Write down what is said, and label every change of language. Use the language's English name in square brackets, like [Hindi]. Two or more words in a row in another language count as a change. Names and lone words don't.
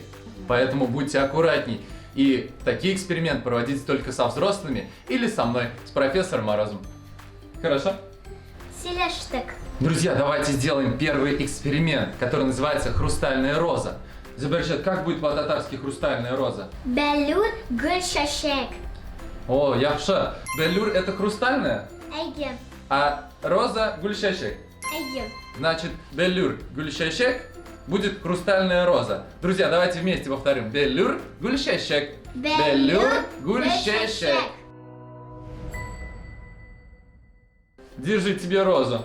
[Russian] Поэтому будьте аккуратней. И такие эксперименты проводите только со взрослыми или со мной, с профессором Морозом. Хорошо? [Tatar] Sileştik. [Russian] Друзья, давайте сделаем первый эксперимент, который называется «Хрустальная роза». Забержет, как будет по-татарски «хрустальная роза»? [Tatar] Бәллүр гөл чәчәк. О, яхша. Беллюр – [Russian] это хрустальная, [Tatar] Ege. [Russian] а роза – гульшешек. [Tatar] Ege. [Russian] Значит, [Tatar] беллюр гульшешек [Russian] будет хрустальная роза. Друзья, давайте вместе повторим. [Tatar] Беллюр гульшешек. Беллюр гульшешек. [Russian] Держи тебе розу.